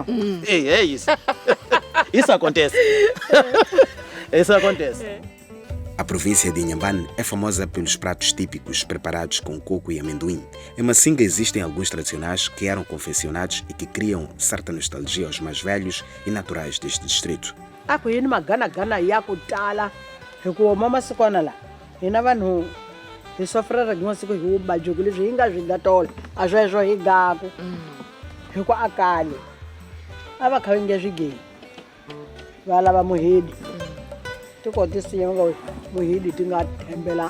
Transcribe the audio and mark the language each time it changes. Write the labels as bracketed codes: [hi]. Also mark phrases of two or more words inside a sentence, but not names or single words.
[pt] É isso. Isso acontece. Isso acontece. A província de Inhambane é famosa pelos pratos típicos preparados com coco e amendoim. Em Masinga existem alguns tradicionais que eram confeccionados e que criam certa nostalgia aos mais velhos e naturais deste distrito. [ts] Aku yini magana-gana ya ku tala hikuva masiku la hina vanhu hi sofrera rin'we siku hi vubajuku leswi hi nga swi nga tola a sweswo hi gaku hi ku akale a va kha va nge swigeni va lava muhidi ti ko tisinya nga muhidi ti nga thembela